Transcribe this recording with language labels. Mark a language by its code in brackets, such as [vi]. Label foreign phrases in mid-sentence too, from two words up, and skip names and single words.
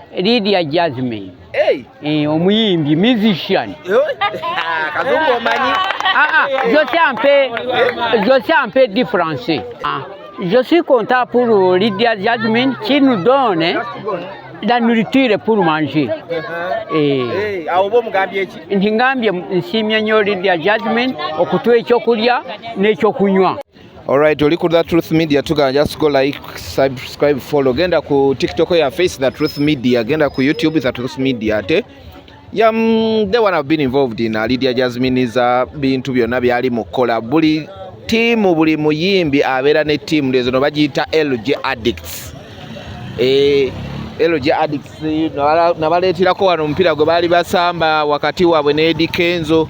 [lg] Lydia Jasmine. Hey. Omuyimbi, musician. Kazungu omanyi. [fr] Je sais un peu différencier. Je suis content pour Lydia Jasmine qui nous donne la nourriture pour manger. [lg] Ngambye nsiimye nnyo Lydia Jasmine okutuwa ekyokulya n'ekyokunywa. [en] Alright, [lg] oli ku The Truth Media tugana [en] just go like, subscribe, follow. [lg] Genda ku TikTok ya face The Truth Media, genda ku YouTube The Truth Media ate. [en] They wanna have been involved in Lydia Jasmine [lg] za bintu byonna byali mukola. Buli team buli muyimbi abeera ne team lezo no bagiyita LG Addicts. LG Addicts nabaleetirako wano omupiira gwe baali basamba wakati waabwe ne Eddie Kenzo.